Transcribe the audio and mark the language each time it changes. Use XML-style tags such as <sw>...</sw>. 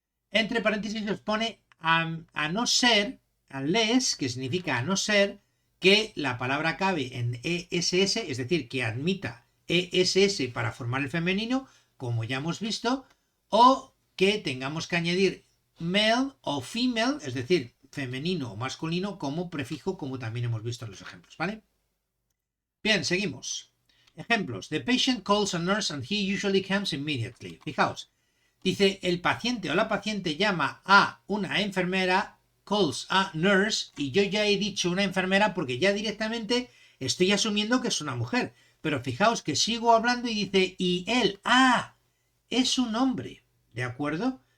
<es>Entre paréntesis nos pone a no ser, unless, que significa a no ser, que la palabra acabe en ESS, es decir, que admita ESS para formar el femenino, como ya hemos visto, o que tengamos que añadir male o female, es decir, femenino o masculino, como prefijo, como también hemos visto en los ejemplos, ¿vale? Bien, seguimos. Ejemplos.</es> <en>The patient calls a nurse and he usually comes immediately.</en> <es>Fijaos. Dice, el paciente o la paciente llama a una enfermera,</es> <en>calls a nurse,</en> <es>y yo ya he dicho una enfermera porque ya directamente estoy asumiendo que es una mujer. Pero fijaos que sigo hablando y dice, y él, es un hombre, ¿de acuerdo?</es>